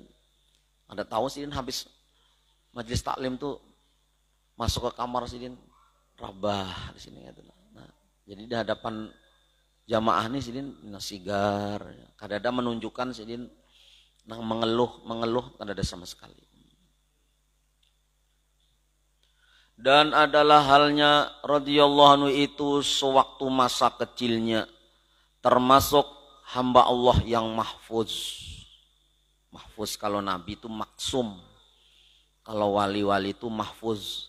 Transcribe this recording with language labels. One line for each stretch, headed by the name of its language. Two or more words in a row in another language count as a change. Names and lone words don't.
Banjar: Ada tahu sidin habis majelis taklim tuh masuk ke kamar sidin rabah di sini gitu. Nah, jadi di hadapan jamaah nih sidin sigar. Kadang-kadang menunjukkan sidin mengeluh kada ada sama sekali.
Indonesian: Dan adalah halnya
Arabic: رضي الله عنه
Indonesian: itu sewaktu masa kecilnya termasuk hamba Allah yang mahfuz. Mahfuz kalau nabi itu maksum. Kalau wali-wali itu mahfuz.